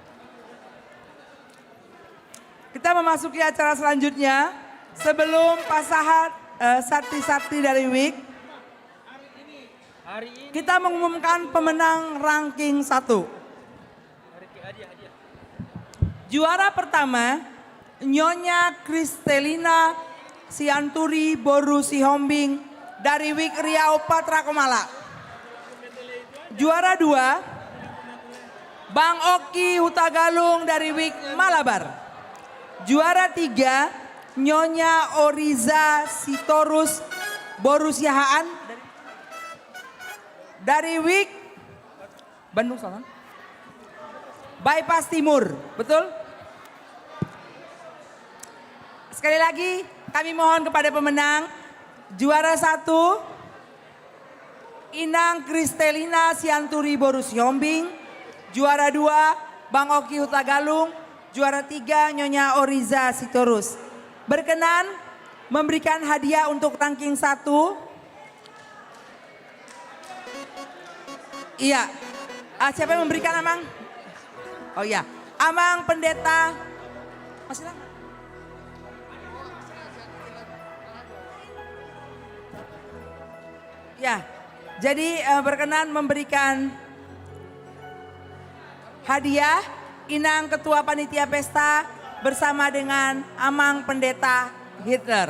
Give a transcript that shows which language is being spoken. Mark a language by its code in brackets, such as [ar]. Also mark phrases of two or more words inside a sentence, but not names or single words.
[id] Kita memasuki acara selanjutnya. Sebelum pasahat sakti-sakti dari WIK kita mengumumkan pemenang ranking 1. Juara pertama, Nyonya Kristelina Sianturi Boru Sihombing dari Wik Riau Patra Komala. Juara 2, Bang Oki Hutagalung dari Wik Malabar. Juara 3, Nyonya Oriza Sitorus Boru Siahaan dari Wik Bandung Selatan. Bypass Timur, betul? Sekali lagi kami mohon kepada pemenang. Juara 1, Inang Kristelina Sianturi Boru Sihombing. Juara 2, Bang Oki Hutagalung. Juara 3, Nyonya Oriza Sitorus. Berkenan memberikan hadiah untuk ranking 1. Iya. Siapa yang memberikan, Amang? Oh iya, Amang Pendeta. Masih lama? Ya, jadi berkenan memberikan hadiah Inang Ketua Panitia Pesta bersama dengan Amang Pendeta Hitler.